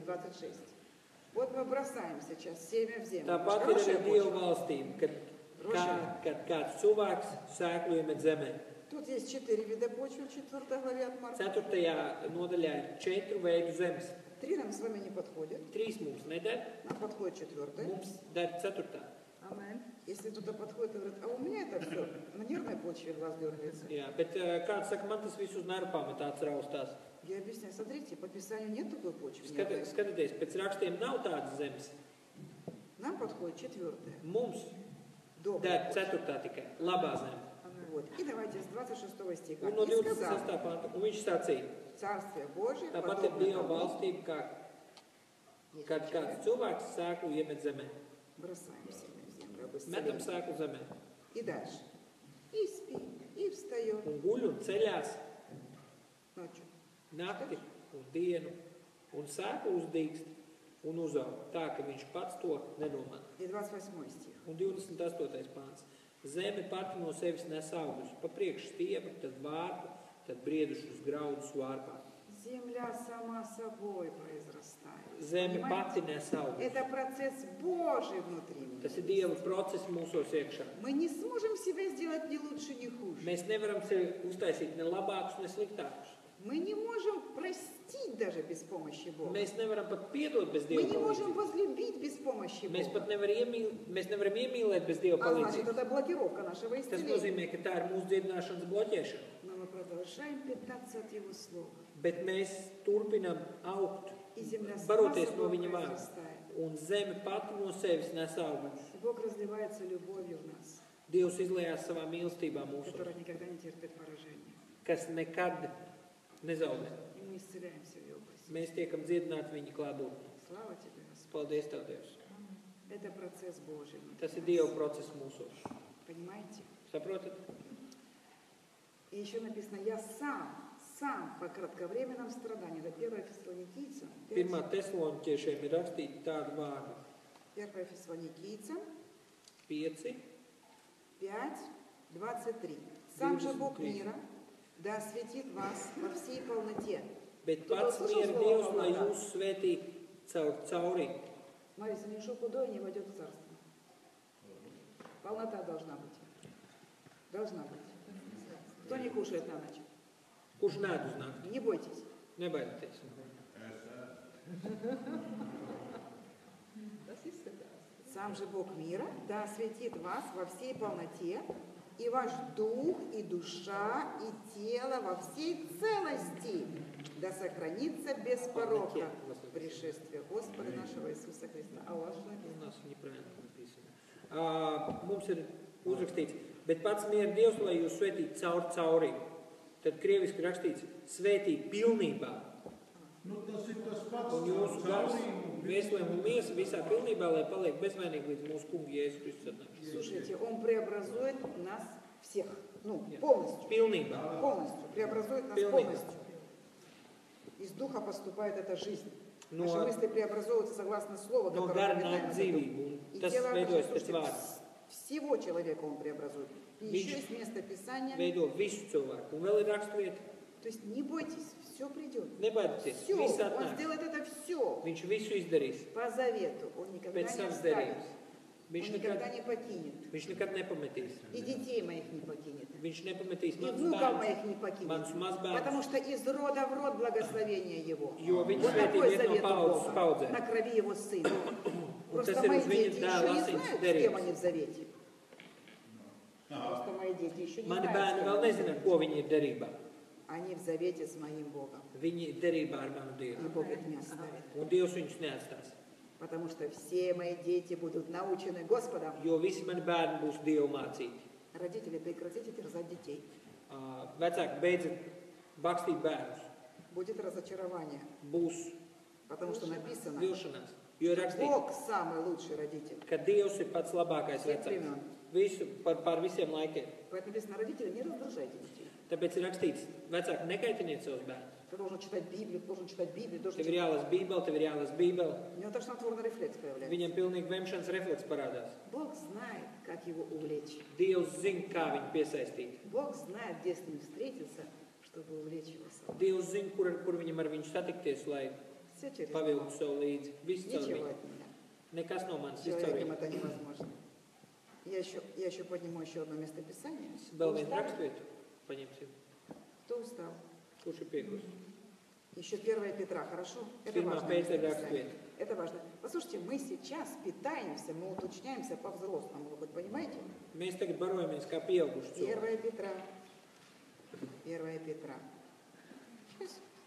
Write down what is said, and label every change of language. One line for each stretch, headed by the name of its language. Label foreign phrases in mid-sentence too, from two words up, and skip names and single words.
Russian: 26. Вот мы бросаем сейчас семя в землю. Это
Latvian: Tāpat ir
Russian: хорошая
Latvian: arī Dieva
Russian: почва.
Latvian: valstīm, kad Droši. kāds cilvēks sēklu iemet zemē.
Russian: Тут есть 4 вида почвы в 4 главе от Марка.
Latvian: 4. nodaļā ir 4 veidu zemes.
Russian: 3 нам с вами не подходит.
Latvian: 3 mums neder,
Russian: Нам подходит 4.
Latvian: mums der 4.
Russian: Амен. Если кто-то подходит и говорит, а у меня это все на нервной почве глаз дергается.
Latvian: Jā, bet kāds saka, man tas viss uz nervu pamatā raustās.
Russian: Я объясняю, смотрите, по Писанию нет такой почвы. Нет.
Latvian: Skatieties, pēc rakstiem nav tādas zemes.
Russian: Нам подходит 4.
Latvian: Mums der 4. tikai labā zeme.
Russian: Вот. И давайте с 26 стиха.
Latvian: Un no
Russian: И сказал,
Latvian: 26. panta, un viņš sacīja,
Russian: Царствие Божие,
Latvian: tāpat ir
Russian: подобно
Latvian: Dieva
Russian: тому,
Latvian: valstība, kā
Russian: если
Latvian: kad kāds
Russian: человек
Latvian: cilvēks sēklu iemet zemē.
Russian: бросаем семя в землю, об
Latvian: Metam
Russian: исцелении.
Latvian: sēklu zemē.
Russian: И дальше. И спит, и встает
Latvian: Un guļ un ceļās
Russian: ночью.
Latvian: nakti un dienu, un sēklu uzdīkst un uzaug, tā ka viņš pats to nedomā.
Russian: И 28 стих.
Latvian: Un 28. pāns. Zeme pati no sevis nes augļus, pa priekšu stiebru, tad vārpu, tad briedušus graudus vārpā.
Russian: Земля сама собой произрастает.
Latvian: Zeme
Russian: Понимаете?
Latvian: pati nes augļus.
Russian: Это процесс Божий внутри меня.
Latvian: Tas ir Dieva process mūsos iekšā.
Russian: Мы не сможем себя сделать ни лучше, ни хуже.
Latvian: Mēs nevaram sevi uztaisīt ne labākus, ne sliktākus.
Russian: Мы не можем простить даже без помощи Бога.
Latvian: Mēs nevaram pat piedot bez
Russian: Мы
Latvian: Dieva
Russian: не можем
Latvian: palīdzības.
Russian: возлюбить без помощи
Latvian: Mēs
Russian: Бога.
Latvian: pat nevaram iemīlēt bez Dieva
Russian: А значит,
Latvian: palīdzības.
Russian: это блокировка нашего
Latvian: Tas
Russian: исцеления.
Latvian: nozīmē, ka tā ir mūsu dziedināšanas bloķēšana.
Russian: Но мы продолжаем питаться от Его Слова.
Latvian: Bet mēs turpinam augt,
Russian: И земля сама
Latvian: baroties no
Russian: собой
Latvian: viņa vārda.
Russian: произрастает.
Latvian: Un zeme pati no sevis nes augļus.
Russian: И Бог разливается любовью в нас,
Latvian: Dievs izlējās savā mīlestībā mūsu,
Russian: которая никогда не терпит поражения.
Latvian: kas nekad nezaudē.
Russian: И мы исцеляемся в Его присутствии.
Latvian: Mēs tiekam dziedināti viņa klātbūtnē.
Russian: Слава Тебе, Господь.
Latvian: Paldies, Tev, Dievs.
Russian: Это процесс Божий. внутри
Latvian: Tas ir
Russian: нас.
Latvian: Dieva process mūsos.
Russian: Понимаете?
Latvian: Saprotat?
Russian: И еще написано, я сам по кратковременном страдании. Это 1 Фессалоникийцам.
Latvian: 1. Tesaloniķiešiem ir rakstīti tādi vārdi.
Russian: 1 Фессалоникийцам 5, 5:23. Сам же Бог 23. мира да осветит вас во всей полноте.
Latvian: bet
Russian: Кто
Latvian: pats
Russian: слышал
Latvian: miera
Russian: слово
Latvian: Dievs, lai
Russian: полнота?
Latvian: jūs svētī cauri.
Russian: Смотрите, ничего худое не войдет в царство. Полнота должна быть. Должна быть. Кто не кушает на ночь?
Latvian: Kurš nēd uz nakti?
Russian: Не бойтесь.
Latvian: Nebaidieties.
Russian: Сам же Бог мира да осветит вас во всей полноте, и ваш дух, и душа, и тело во всей целости, да сохранится без порока пришествие Господа нашего Иисуса Христа. А у вас что написано? У нас неправильно написано.
Latvian: Mums ir uzrakstīts, bet pats miera Dievs, lai jūs svētītu cauri. Tad krieviski rakstīts, svētīt pilnībā. Un jūsu gars, vēstulēm un miesa visā pilnībā, lai paliek bezvainīgi līdz mūsu kungu Jēzus Kristus atnākšanai.
Russian: Слушайте, Он преобразует нас всех. Ну, полностью.
Latvian: Pilnībā.
Russian: Полностью. Преобразует нас
Latvian: Pilnībā.
Russian: полностью. Из духа поступает эта жизнь.
Latvian: No-
Russian: Наши мысли преобразуются согласно слову,
Latvian: No
Russian: которое
Latvian: gara
Russian: мы
Latvian: nāk
Russian: обитаем.
Latvian: dzīvību,
Russian: И
Latvian: un tas
Russian: тело
Latvian: veidojas
Russian: наше,
Latvian: pēc
Russian: слушайте,
Latvian: vārda.
Russian: всего человека Он преобразует. И
Latvian: Viņš
Russian: еще есть место Писания.
Latvian: Veido visu cilvēku. Un vēl ir rakstvieta.
Russian: То есть не бойтесь, все придет.
Latvian: Nebaidieties,
Russian: Все,
Latvian: viss
Russian: Он
Latvian: atnāk.
Russian: сделает это все
Latvian: Viņš visu izdarīs
Russian: по завету. Он никогда
Latvian: pēc
Russian: не
Latvian: savas
Russian: оставит.
Latvian: derības.
Russian: Он
Latvian: Viņš
Russian: никогда
Latvian: nekad,
Russian: не покинет.
Latvian: viņš nekad nepametīs.
Russian: И детей моих не покинет.
Latvian: Viņš nepametīs
Russian: И
Latvian: manus
Russian: внуков моих
Latvian: bērnus,
Russian: не покинет.
Latvian: manus mazbērnus,
Russian: Потому что из рода в род благословение Его.
Latvian: jo viņš
Russian: Вот
Latvian: svētī
Russian: такой
Latvian: iet no
Russian: завет у
Latvian: paudzes uz
Russian: Бога
Latvian: paudzēm.
Russian: на крови Его Сына. Просто
Latvian: tas ir
Russian: мои
Latvian: uz viņa
Russian: дети
Latvian: dēla
Russian: еще не
Latvian: asins
Russian: знают, с
Latvian: derības.
Russian: кем они в завете. Просто мои дети еще не
Latvian: Mani
Russian: знают,
Latvian: bērni
Russian: с
Latvian: vēl
Russian: кем они в
Latvian: nezina,
Russian: завете.
Latvian: ko viņi ir derībā.
Russian: Они в завете с моим Богом.
Latvian: Viņi ir derībā ar manu
Russian: И
Latvian: Dievu.
Russian: Бог их не оставит.
Latvian: Un Dievs viņus neatstās.
Russian: Потому что все мои дети будут научены Господом.
Latvian: Jo visi mani bērni būs Dievu mācīti.
Russian: Родители, прекратите терзать детей.
Latvian: Vecāki beidziet bakstīt bērnus.
Russian: Будет разочарование.
Latvian: Būs
Russian: Потому что написано,
Latvian: vilšanās. Jo ir rakstīts,
Russian: Бог самый лучший родитель.
Latvian: ka Dievs ir pats labākais
Russian: Всех
Latvian: vecāks.
Russian: времен.
Latvian: Visu par visiem laikiem.
Russian: Поэтому написано, родители, не раздражайте детей.
Latvian: Tāpēc ir rakstīts, vecāki nekaitiniet savus bērnus.
Russian: Ты должен читать Библию, должен читать Библию, должен
Latvian: Tev ir
Russian: читать.
Latvian: jālasa Bībele, tev ir jālasa Bībele.
Russian: У него тошнотворный рефлекс появляется.
Latvian: Viņam pilnīgi vemšanas refleks parādās.
Russian: Бог знает, как его увлечь.
Latvian: Dievs zina, kā viņu piesaistīt.
Russian: Бог знает, где с ним встретиться, чтобы увлечь его собой.
Latvian: Dievs zina, kur viņam ar viņu satikties, lai
Russian: Все через
Latvian: pavilktu
Russian: него.
Latvian: sev līdzi. Viss caur
Russian: Ничего
Latvian: viņu.
Russian: от меня.
Latvian: Nekas no manis, viss caur
Russian: Человеком
Latvian: viņu.
Russian: это невозможно. Я еще подниму еще одно местописание.
Latvian: Vēl
Russian: Кто
Latvian: vienu
Russian: устал?
Latvian: rakstvietu paņemsim.
Russian: Кто устал?
Latvian: Kurš ir pieklus?
Russian: Еще 1 Петра, хорошо? Это
Latvian: Pirmā
Russian: важно.
Latvian: Pētera rakstvieta.
Russian: Это важно. Послушайте, мы сейчас питаемся, мы уточняемся по-взрослому, вы хоть понимаете?
Latvian: Mēs tagad barojamies kā pieauguši cilvēki.
Russian: 1 Петра. 1 Петра. Сейчас.